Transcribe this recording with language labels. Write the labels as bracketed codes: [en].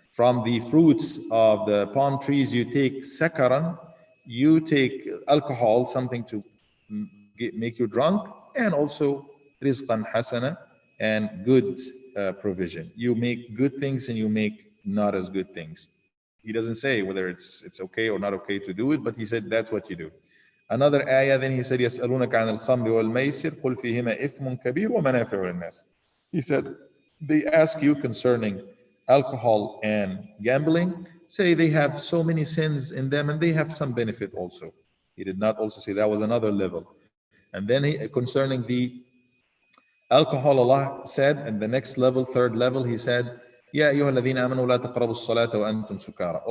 [en] From the fruits of the palm trees, you take sakaran, you take alcohol, something to make you drunk, and also rizqan hasana, and good provision. You make good things and you make not as good things. He doesn't say whether it's okay or not okay to do it, but he said that's what you do. Another ayah, then he said, [ar] يَسْأَلُونَكَ عَنِ الْخَمْرِ وَالْمَيْسِرِ قُلْ فِيهِمَا إِثْمٌ كَبِيرٌ وَمَنَافِعُ لِلنَّاسِ. [en] He said, they ask you concerning alcohol and gambling, say they have so many sins in them and they have some benefit also. He did not also say that was another level. And then concerning the alcohol, Allah said, and the next level, third level, He said, [ar] يَا أَيُّهَا الَّذِينَ آمَنُوا لَا تَقْرَبُوا الصَّلَاةَ وَأَنْتُمْ سُكَارَى.